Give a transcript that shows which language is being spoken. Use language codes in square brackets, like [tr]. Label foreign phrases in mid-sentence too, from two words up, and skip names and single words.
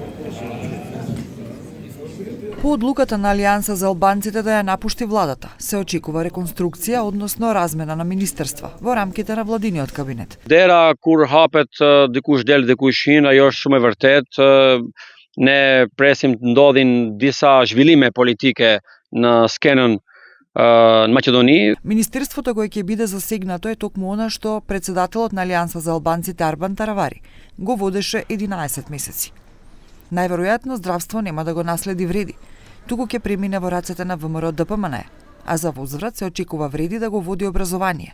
[mk] По одлуката на Алијанса за албанците да ја напушти владата, се очекува реконструкција, односно размена на министерства во рамките на владиниот кабинет. [sq] Dera kur hapet dikush del dikush hin, ajo është shumë e vërtet. Ne presim të ndodhin disa zhvillime politike në skenën në Мaqedoni. [mk] Министерството кој ќе биде засегнато е токму она што председателот на Алијанса за албанците Арбен Таравари го водеше 11 месеци. Најверојатно здравство нема да го наследи Вреди, туку ќе премине во рацете на ВМРО ДПМН, а за возврат се очекува Вреди да го води образование.